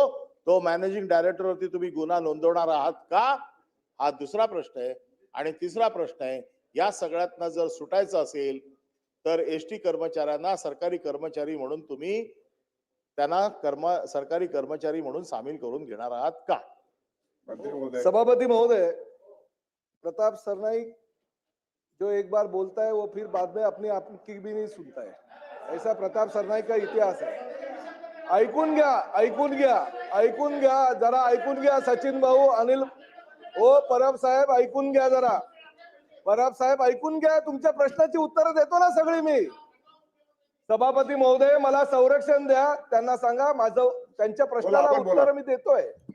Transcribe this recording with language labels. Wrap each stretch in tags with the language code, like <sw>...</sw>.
<mr>तो managing director वरती तुम्ही गुन्हा नोंदवणार आहात का, हा दुसरा प्रश्न आहे. आणि तिसरा प्रश्न आहे, या सगळ्यातनं जर सुटायचं असेल तर एसटी कर्मचाऱ्यांना सरकारी कर्मचारी म्हणून तुम्ही त्यांना सरकारी कर्मचारी म्हणून सामील करून घेणार आहात का?</mr> <hi>सभापति महोदय, प्रताप सरनाईक जो एक बार बोलता है वो फिर बाद में अपनी आपकी भी नहीं सुनता है, ऐसा प्रताप सरनाईक का इतिहास है.</hi> <mr>ऐकून घ्या जरा ऐकून घ्या सचिन भाऊ, अनिल ओ परब साहेब ऐकून घ्या जरा. परब साहेब ऐकून घ्या, तुमच्या प्रश्नाची उत्तरं देतो ना सगळी मी. सभापती महोदय मला संरक्षण द्या, त्यांना सांगा माझं त्यांच्या प्रश्नाला उत्तर मी देतोय.</mr>